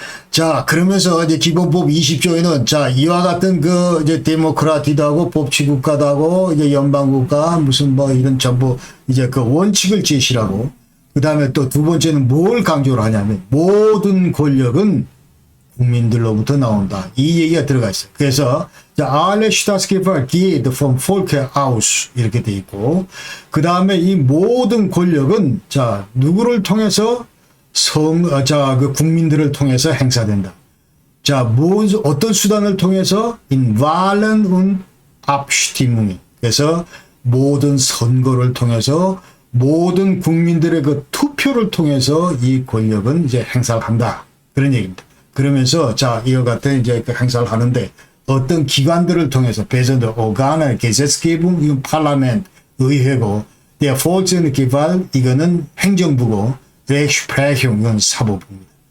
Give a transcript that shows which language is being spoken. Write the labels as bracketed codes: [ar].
[ko] 자, 그러면서 이제 기본법 20조에는 자, 이와 같은 그 이제 데모크라티도 하고 법치국가도 하고 이제 연방국가 무슨 뭐 이런 전부 이제 그 원칙을 제시하고 그 다음에 또 두 번째는 뭘 강조를 하냐면 모든 권력은 국민들로부터 나온다. 이 얘기가 들어가 있어요. 그래서 [de] Alle Staatsgewalt geht vom Volke aus [ko] 이렇게 돼 있고 그 다음에 이 모든 권력은 자, 누구를 통해서 그 국민들을 통해서 행사된다. 자, 어떤 수단을 통해서? [de] in Wahlen und Abstimmungen. [ko] 그래서 모든 선거를 통해서 모든 국민들의 그 투표를 통해서 이 권력은 이제 행사를 한다. 그런 얘기입니다. 그러면서 자, 이와 같은 이제 그 행사를 하는데 어떤 기관들을 통해서 배선도 Organe, Gesetzgebung, 이건 파라멘, 의회고, der Volksgewalt 이거는 행정부고, 이건 사법부입니다.